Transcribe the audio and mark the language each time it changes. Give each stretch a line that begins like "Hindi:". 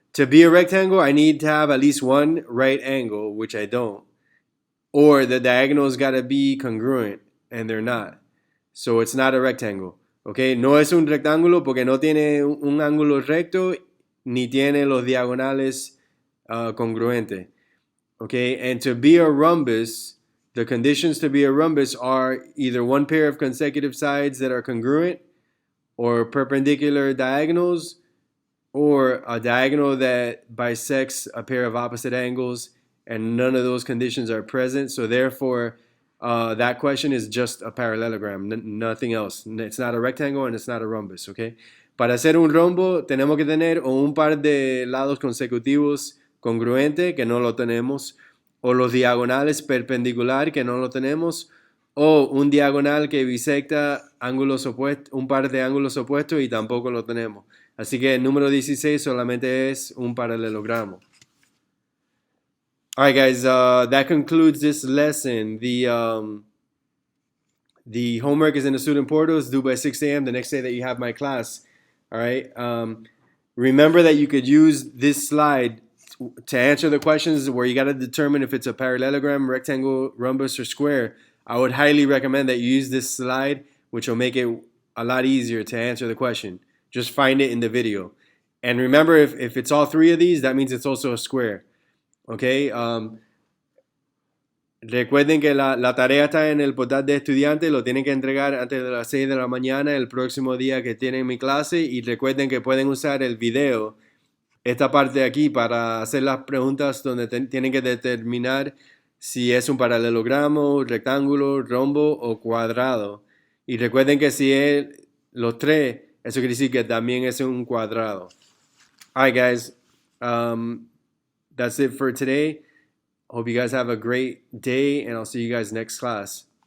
English: To be a rectangle, I need to have at least one right angle, which I don't. Or the diagonals got to be congruent, and they're not. So it's not a rectangle.
Spanish: Okay, no es un rectángulo porque no tiene un ángulo recto ni tiene los diagonales congruentes.
English: Okay, and to be a rhombus, the conditions to be a rhombus are either one pair of consecutive sides that are congruent, or perpendicular diagonals, or a diagonal that bisects a pair of opposite angles, and none of those conditions are present. So therefore, that question is just a parallelogram, nothing else. It's not a rectangle and it's not a rhombus, okay?
Spanish: Para hacer un rombo tenemos que tener o un par de lados consecutivos congruente, que no lo tenemos, o los diagonales perpendicular, que no lo tenemos, o un diagonal que bisecta ángulos opuestos, un par de ángulos opuestos y tampoco lo tenemos. Así que el número 16 solamente es un paralelogramo.
English: All right, guys, that concludes this lesson. The homework is in the student portal. It's due by 6 a.m. the next day that you have my class. All right. Remember that you could use this slide to answer the questions where you got to determine if it's a parallelogram, rectangle, rhombus, or square. I would highly recommend that you use this slide, which will make it a lot easier to answer the question. Just find it in the video. And remember, if it's all three of these, that means it's also a square. Okay.
Spanish: Recuerden que la tarea está en el portal de estudiantes, lo tienen que entregar antes de las 6 de la mañana el próximo día que tienen mi clase, y recuerden que pueden usar el video, esta parte de aquí, para hacer las preguntas donde tienen que determinar si es un paralelogramo, rectángulo, rombo o cuadrado. Y recuerden que si es los tres, eso quiere decir que también es un cuadrado.
English: All right, guys. That's it for today. Hope you guys have a great day, and I'll see you guys next class.